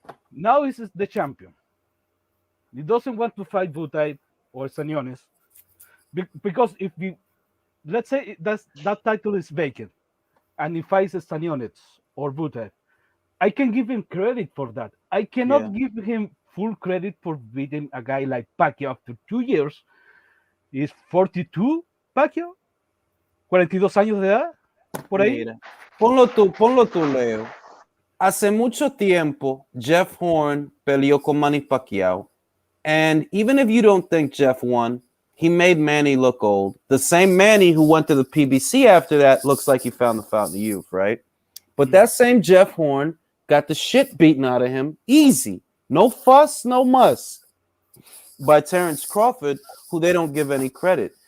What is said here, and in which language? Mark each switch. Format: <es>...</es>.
<en>Now he's the champion. He doesn't want to fight Butai or Sanyones because if we, let's say that title is vacant and he fights Sanyones or Butai, I can give him credit for that. I cannot give him full credit for beating a guy like Pacquiao after 2 years. He's 42,</en> <es>Pacquiao, 42 años de edad, por ahí. Mira, ponlo tú, Leo. Hace mucho tiempo, Jeff Horn peleó con Manny Pacquiao.</es> <en>And even if you don't think Jeff won, he made Manny look old. The same Manny who went to the PBC after that looks like he found the fountain of youth, right? But that same Jeff Horn got the shit beaten out of him easy. No fuss, no muss. By Terrence Crawford, who they don't give any credit.</en>